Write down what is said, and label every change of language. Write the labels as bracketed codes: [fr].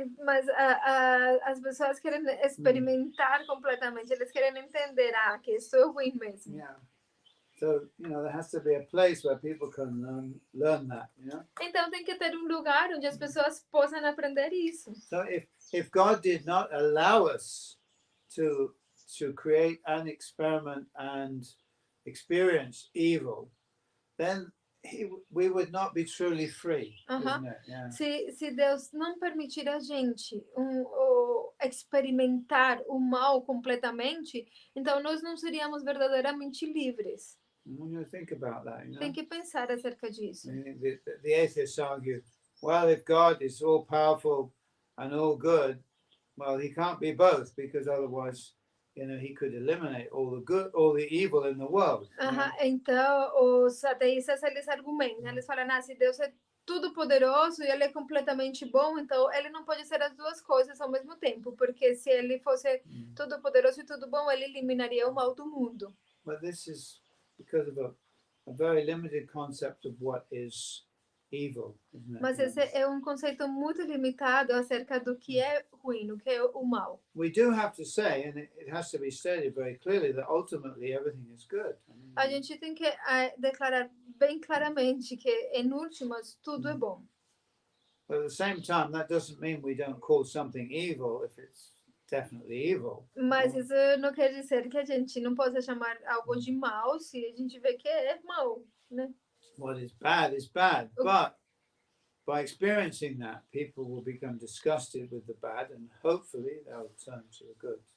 [pt] Mas as pessoas querem experimentar completamente. Eles querem entender que isso é ruim mesmo. [en] Yeah. So, there has to be a place where people can learn that, [pt] Então tem que ter um lugar onde as pessoas possam aprender isso. [en] So if God did not allow us to create and experiment and experience evil, then we would not be truly free, isn't it? Yeah. [pt] Se Deus não permitir a gente experimentar o mal completamente, então nós não seríamos verdadeiramente livres. [en] When you think about that, [pt] Tem que pensar acerca disso. [en] The atheists argue, well, if God is all powerful and all good, well, he can't be both, because otherwise, he could eliminate all the evil in the world. [pt] Então, os ateístas, eles argumentam, eles falam, se Deus é tudo poderoso e ele é completamente bom, então ele não pode ser as duas coisas ao mesmo tempo, porque se ele fosse tudo poderoso e tudo bom, ele eliminaria o mal do mundo. [en] But this is because of a very limited concept of what is evil, isn't it? [pt] Mas esse é um conceito muito limitado acerca do que é ruim, o que é o mal. [en] We do have to say, and it has to be stated very clearly, that ultimately everything is good. [pt] A gente tem que declarar bem claramente que, em últimas, tudo é bom. [en] But at the same time, that doesn't mean we don't call something evil if it's definitely evil. [pt] Mas isso não quer dizer que a gente não possa chamar algo de mal se a gente vê que é mal, né? [en] What is bad, but by experiencing that, people will become disgusted with the bad, and hopefully they'll turn to the good.